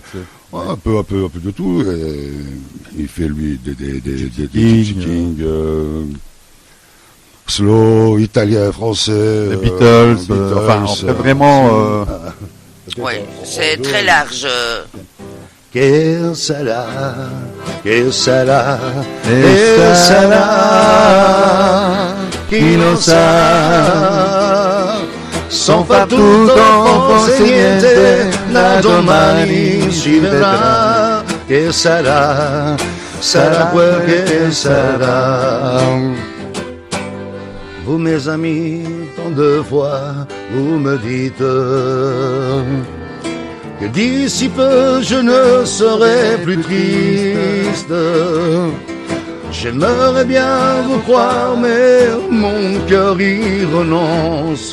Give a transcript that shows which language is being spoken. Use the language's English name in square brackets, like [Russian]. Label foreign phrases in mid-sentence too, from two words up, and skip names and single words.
[French] Ouais, un peu de tout. Et il fait lui des King, Gypsy King, slow, italien, français. Les Beatles, enfin, on fait vraiment, Oui, c'est très large. [Italian] Que sarà, [French] Et [Italian] sarà, chi lo sa, [French] sans [Italian] fa tutto, forse niente, da domani si vedrà. Che sarà, sarà quel che sarà. [French] Vous mes amis, tant de fois, vous me dites que d'ici peu je ne serai plus triste. J'aimerais bien vous croire, mais mon cœur y renonce.